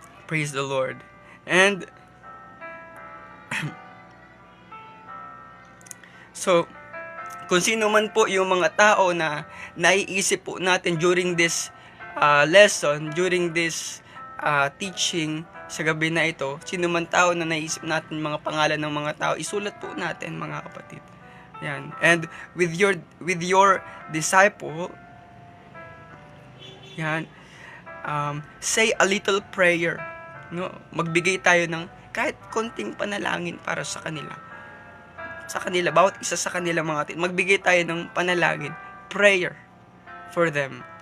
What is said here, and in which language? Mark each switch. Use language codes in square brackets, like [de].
[en] Praise the Lord. And so, [tl] kung sino man po yung mga tao na naiisip po natin [en] during this lesson, during this teaching [tl] sa gabi na ito, sino man tao na naisip natin mga pangalan ng mga tao, isulat po natin, mga kapatid. Yan. [en] And with your disciple, yan, say a little prayer. [tl] No, magbigay tayo ng kahit konting panalangin para sa kanila. Sa kanila, bawat isa sa kanila, mga magbigay tayo ng panalangin, [en] prayer for them.